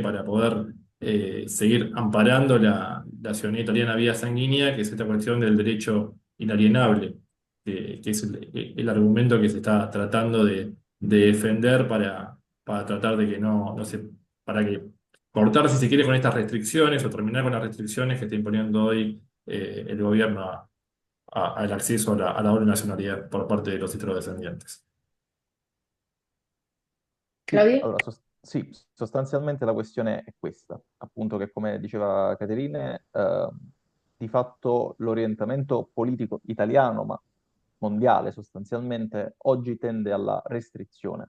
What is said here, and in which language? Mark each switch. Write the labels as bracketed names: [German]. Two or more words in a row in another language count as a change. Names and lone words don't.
[Spanish] para poder seguir amparando la ciudadanía italiana vía sanguínea, que es esta cuestión del derecho inalienable, que es el argumento que se está tratando de defender para tratar de que no se, para que cortar, si se quiere, con estas restricciones o terminar con las restricciones que está imponiendo hoy el gobierno al acceso a la doble nacionalidad por parte de los descendientes. [Italian] Sì, Claudio, allora, sì, sostanzialmente la questione è questa, appunto che come diceva Caterine, di fatto l'orientamento politico italiano, ma mondiale sostanzialmente, oggi tende alla restrizione